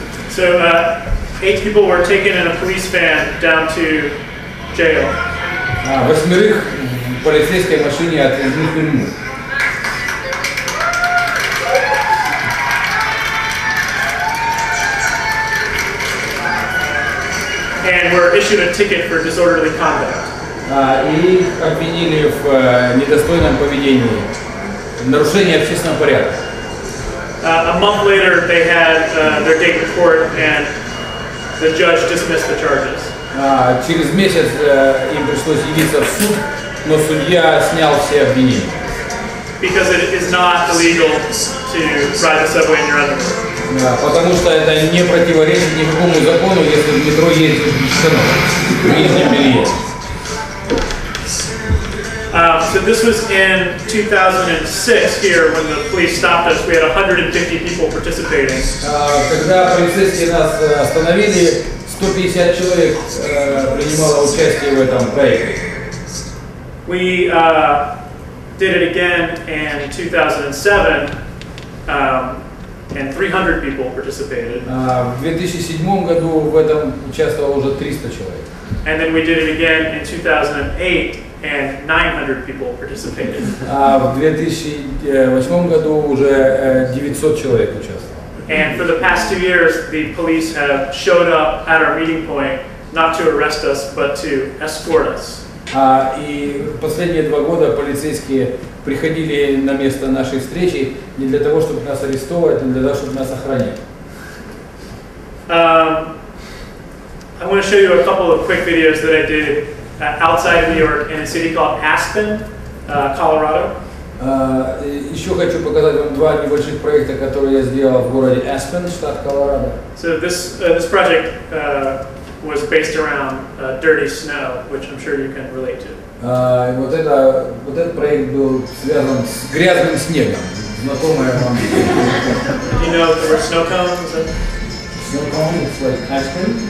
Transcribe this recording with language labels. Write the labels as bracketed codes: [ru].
[en] So 8 people were taken in a police van down to jail. [ru] 8 в полицейской машине отвезли в тюрьму. [en] And were issued a ticket for disorderly conduct. [ru] И их обвинили в недостойном поведении, нарушении общественного порядка. [en] A month later, they had their date in court, and the judge dismissed the charges. [ru] Через месяц им пришлось явиться в суд, но судья снял все обвинения. [en] Because it is not illegal to ride the subway in your underwear. [ru] Потому что это не противоречит никакому закону, если в метро ездит в нижнем белье. [en] So this was in 2006 here when the police stopped us. We had 150 people participating. [ru] Когда полицейские нас остановили, 150 человек принимало участие в этом проекте. [en] We did it again in 2007, and 300 people participated. [ru] В 2007 году в этом участвовало уже 300 человек. [en] And then we did it again in 2008, and 900 people participated. [ru] В 2008 году уже 900 человек участвовало. [en] And for the past 2 years, the police have showed up at our meeting point, not to arrest us, but to escort us. [ru] И последние 2 года полицейские приходили на место нашей встречи не для того, чтобы нас арестовать, но для того, чтобы нас охранять. [en] I want to show you a couple of quick videos that I did outside of New York in a city called Aspen, Colorado. [ru] Еще хочу показать вам 2 небольших проекта, которые я сделал в городе Aspen, штат Колорадо. [en] So this project was based around dirty snow, which I'm sure you can relate to. [ru] Вот этот проект был связан с грязным снегом, знакомая вам. [en] Do you know the word snow cone? Snow cone, it's like Aspen?